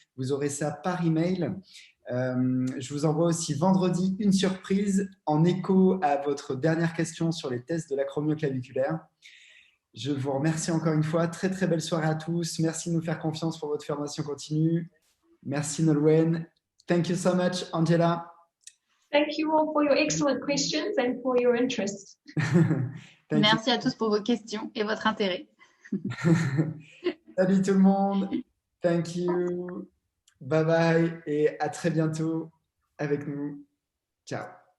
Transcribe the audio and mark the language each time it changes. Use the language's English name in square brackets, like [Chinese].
[French] Vous aurez ça par email. Je vous envoie aussi vendredi une surprise en écho à votre dernière question sur les tests de l'acromioclaviculaire. Je vous remercie encore une fois. Très, très belle soirée à tous. Merci de nous faire confiance pour votre formation continue. Merci, [English] Nolwenn. Thank you so much, Angela. Thank you all for your excellent questions and for your interest. [French] Merci à tous pour vos questions et votre intérêt. Salut tout le monde. [English] Thank you. Bye bye [French] et à très bientôt avec nous. Ciao.